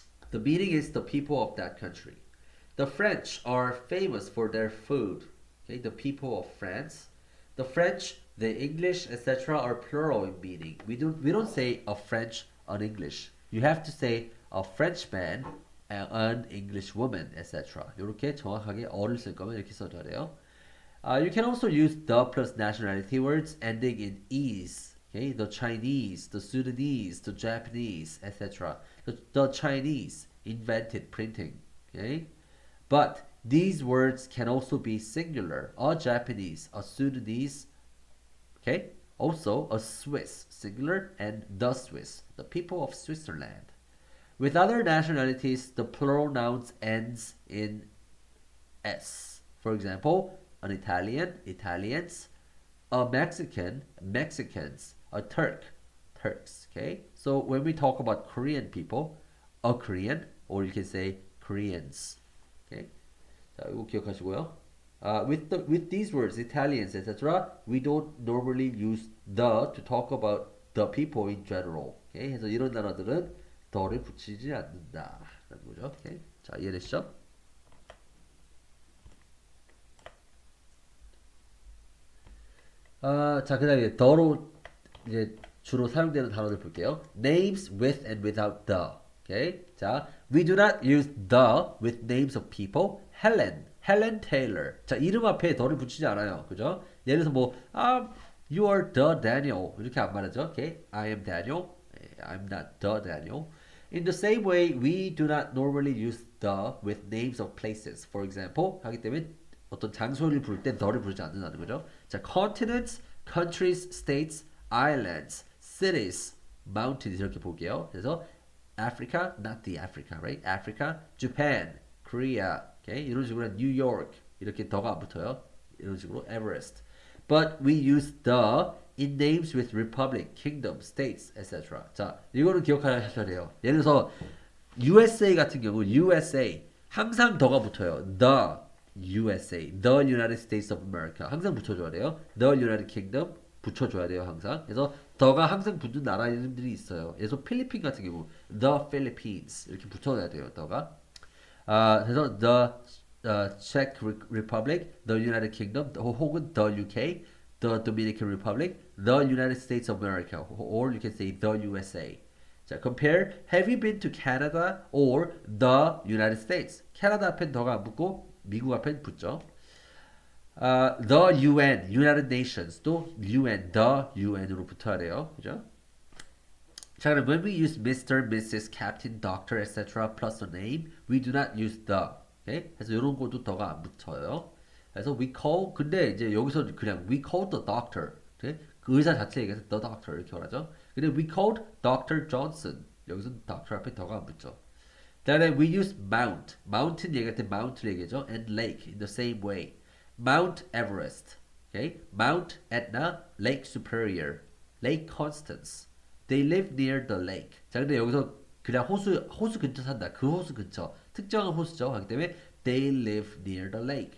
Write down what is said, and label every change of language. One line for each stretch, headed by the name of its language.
English: The meaning is the people of that country. The French are famous for their food. Okay, the people of France. The French, the English, etc. are plural in meaning. We don't say a French, an English. You have to say a Frenchman, an English woman, etc.
Korean: 이렇게 정확하게 어를 쓸 거면 이렇게 써줘야 돼요.
English: You can also use the plus nationality words ending in "-ese". Okay, the Chinese, the Sudanese, the Japanese, etc. The Chinese invented printing. Okay, but these words can also be singular. A Japanese, a Sudanese, okay, also a Swiss, singular, and the Swiss, the people of Switzerland. With other nationalities, the plural nouns ends in S. For example, an Italian, Italians, a Mexican, Mexicans, a Turk, Turks. Okay, so when we talk about Korean people, a Korean, or you can say Koreans.
Korean: Okay, 자, 이거 기억하시고요.
English: With these words, Italians, etc., we don't normally use the to talk about the people in general.
Korean: Okay, 그래서 이런 단어들은 더를 붙이지 않는다. 라는 거죠. Okay, 자, 이해되시죠? 자, 그 다음에 더로 이제 주로 사용되는 단어들 볼게요.
English: Names with and without the. Okay? 자, we do not use the with names of people. Helen Taylor.
Korean: 자, 이름 앞에 더를 붙이지 않아요. 그죠? 예를 들어서 뭐,
English: you are the Daniel.
Korean: 이렇게 안 말하죠.
English: Okay? I am Daniel. I'm not the Daniel. In the same way, we do not normally use the with names of places. For example,
Korean: 하기 때문에 어떤 장소를 부를 때 the를 부르지 않는다는 거죠.
English: 자, continents, countries, states, islands, cities, mountains
Korean: 이렇게 볼게요.
English: 그래서 Africa, not the Africa, right? Africa, Japan, Korea, okay?
Korean: 이런 식으로 New York 이렇게 더가 안 붙어요. 이런 식으로 Everest.
English: But we use the in names with republic, kingdom, states, etc.
Korean: 자, 이거는 기억하셔야 돼요. 예를 들어서 USA 같은 경우 USA 항상 더가 붙어요.
English: The USA, The United States of America
Korean: 항상 붙여줘야 돼요. The United Kingdom 붙여줘야 돼요 항상. 그래서 더가 항상 붙는 나라 이름들이 있어요. 그래서 필리핀 같은 경우 The Philippines 이렇게 붙여줘야 돼요. 더가. 그래서
English: The Czech Republic, The United Kingdom 혹은 The UK, The Dominican Republic, The United States of America, or you can say The USA. 자, compare. Have you been to Canada or the United States?
Korean: 캐나다 앞엔 더가 안 붙고 미국 앞엔 붙죠. The UN, United Nations도 UN, the UN으로 붙어야 돼요. 그죠? 자, 그럼
English: when we use Mr., Mrs., Captain, Doctor, etc. plus a name, we do not use the. Okay?
Korean: 그래서 이런 것도 더가 안 붙어요. 그래서 we call, 근데 이제 여기서 그냥
English: we called the doctor. Okay?
Korean: 그 의사 자체 얘기해서 the doctor 이렇게 말하죠.
English: 근데 we called Dr. Johnson.
Korean: 여기서 doctor 앞에 더가 안 붙죠.
English: 다음에 we use mount.
Korean: mountain 얘기할 때 mount를 얘기하죠.
English: and lake in the same way. Mount Everest. Okay? Mount Etna, Lake Superior, Lake Constance. They live near the lake.
Korean: 자, 근데 여기서 그냥 호수 근처 산다. 그 호수 근처. 특정한 호수죠. 하기 때문에
English: they live near the lake.